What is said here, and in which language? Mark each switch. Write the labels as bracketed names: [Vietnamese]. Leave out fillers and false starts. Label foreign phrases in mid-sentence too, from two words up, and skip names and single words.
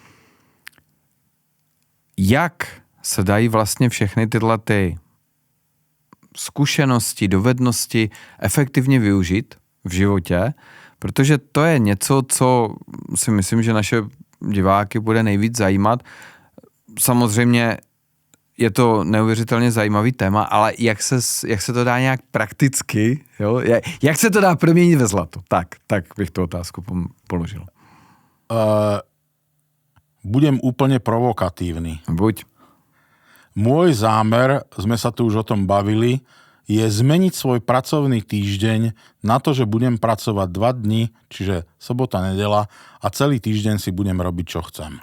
[Czech] Jak se dají vlastně všechny tyhle ty zkušenosti, dovednosti efektivně využít v životě, protože to je něco, co si myslím, že naše diváky bude nejvíc zajímat. Samozřejmě je to neuvěřitelně zajímavý téma, ale jak se to dá nějak prakticky, jo? Jak se to dá proměnit ve zlato? Tak bych tu otázku položil. [Slovak] Budem úplne provokatívny. Buď. Môj zámer, sme sa tu už o tom bavili, je zmeniť svoj pracovný týždeň na to, že budem pracovať 2 dni, čiže sobota, nedeľa a celý týždeň si budem robiť, čo chcem.